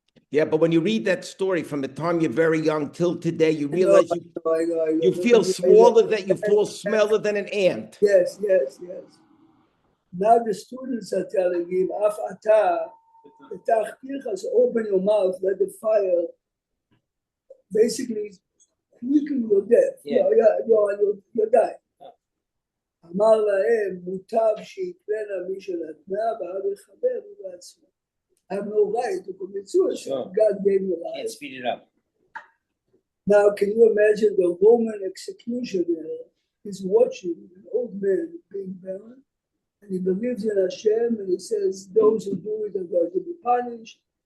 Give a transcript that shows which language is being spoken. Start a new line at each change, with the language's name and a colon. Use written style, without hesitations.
English: Yeah, but when you read that story from the time you're very young till today, you realize you feel smaller, that you feel smaller than an ant. Yes. Now the students are telling him, Af ata, so open your mouth, let the fire basically quicken your death. Yeah. You're dying.
Hebrew: אמר להם, מוטב שיקרנה מי שנתנה ואל יחבר בעצמו.
English: I have no right to commit suicide. Sure. God gave me life. Can't speed it up. Now, can you imagine the Roman executioner is watching an old man being burned? And he believes in Hashem, and he says, those who do it are going to be punished.